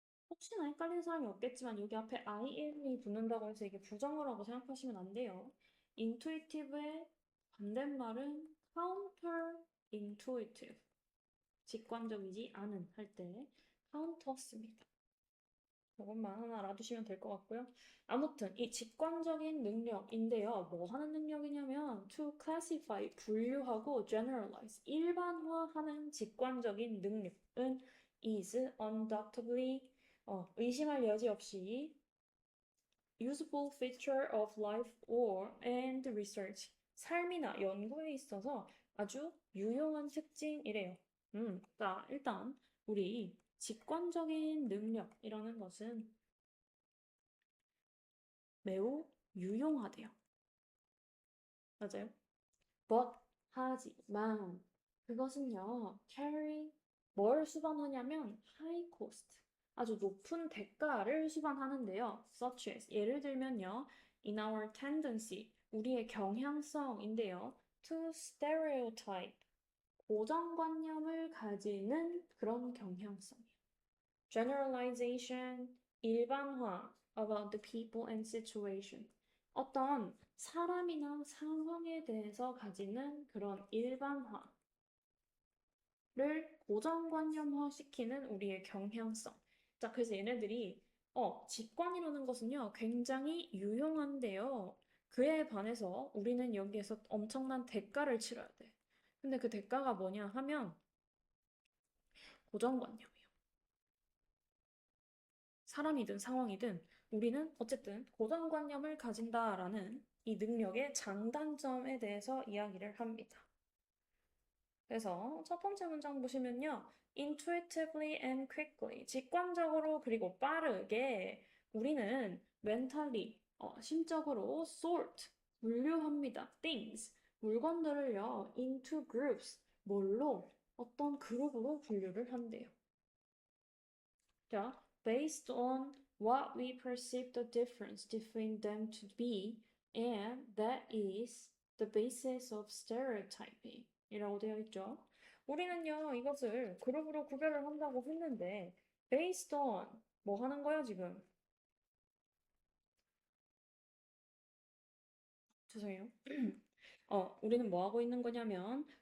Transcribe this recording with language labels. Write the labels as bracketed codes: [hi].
[ko] 혹시나 헷갈리는 사람이 없겠지만 여기 앞에 IM이 붙는다고 해서 이게 부정어라고 생각하시면 안 돼요. intuitive의 반대말은 counterintuitive. 직관적이지 않은 할 때 counter습니다. 이것만 하나 알아두시면 될 것 같고요. 아무튼 이 직관적인 능력인데요. 뭐 하는 능력이냐면 [en] to classify, [ko] 분류하고 [en] generalize, [ko] 일반화하는 직관적인 능력은 [en] is undoubtedly [ko] 의심할 여지 없이 [en] useful feature of life or and research. [ko] 삶이나 연구에 있어서 아주 유용한 특징이래요. 자, 일단 우리 직관적인 능력이라는 것은 매우 유용하대요. 맞아요? But, 하지만 그것은요, carry 뭘 수반하냐면 [en] high cost, [ko] 아주 높은 대가를 수반하는데요. Such as, 예를 들면요, [en] in our tendency, [ko] 우리의 경향성인데요. [en] To stereotype, [ko] 고정관념을 가지는 그런 경향성이에요. [en] Generalization, [ko] 일반화 [en] about the people and situation. [ko] 어떤 사람이나 상황에 대해서 가지는 그런 일반화를 고정관념화시키는 우리의 경향성. 자, 그래서 얘네들이 직관이라는 것은요, 굉장히 유용한데요. 그에 반해서 우리는 여기에서 엄청난 대가를 치러야 돼. 근데 그 대가가 뭐냐 하면 고정관념이에요. 사람이든 상황이든 우리는 어쨌든 고정관념을 가진다라는 이 능력의 장단점에 대해서 이야기를 합니다. 그래서 첫 번째 문장 보시면요. [en] intuitively and quickly, [ko] 직관적으로 그리고 빠르게 우리는 mentally, 심적으로 sort, 분류합니다. things, 물건들을요. into groups, 뭘로? 어떤 그룹으로 분류를 한대요. [en] 자, based on what we perceive the difference between them to be, and that is the basis of stereotyping [ko] 이라고 되어 있죠. 우리는요, 이것을 그룹으로 구별을 한다고 했는데, based on 뭐 하는 거야, 지금? 죄송해요. 우리는 뭐 하고 있는 거냐면,